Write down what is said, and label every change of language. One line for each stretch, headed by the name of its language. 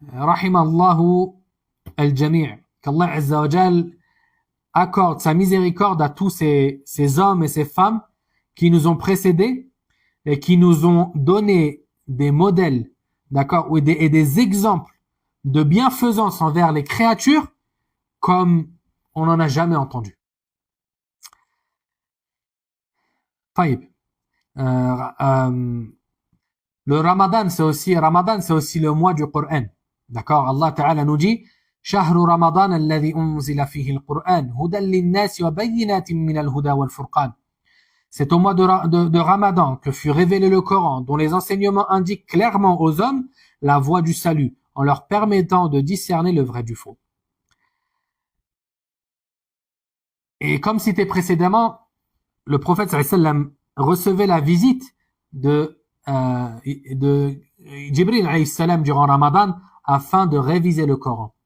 French: Rahimallahu al-jami'. Qu'Allah Azza wa Jal accorde sa miséricorde à tous ces hommes et ces femmes qui nous ont précédés et qui nous ont donné des modèles, d'accord, et des exemples de bienfaisance envers les créatures comme on n'en a jamais entendu. Taïb. Le Ramadan, c'est aussi le mois du Coran. D'accord?
Arabic: Allah Ta'ala
French: nous dit
Arabic: شهر رمضان الذي أنزل فيه القرآن هدى للناس وبينات من الهدى والفرقان.
French: C'est au mois de Ramadan que fut révélé le Coran, dont les enseignements indiquent clairement aux hommes la voie du salut, en leur permettant de discerner le vrai du faux. Et comme cité précédemment, le prophète sallallahu alayhi wa sallam recevait la visite de Jibril alayhi salam durant Ramadan afin de réviser le Coran.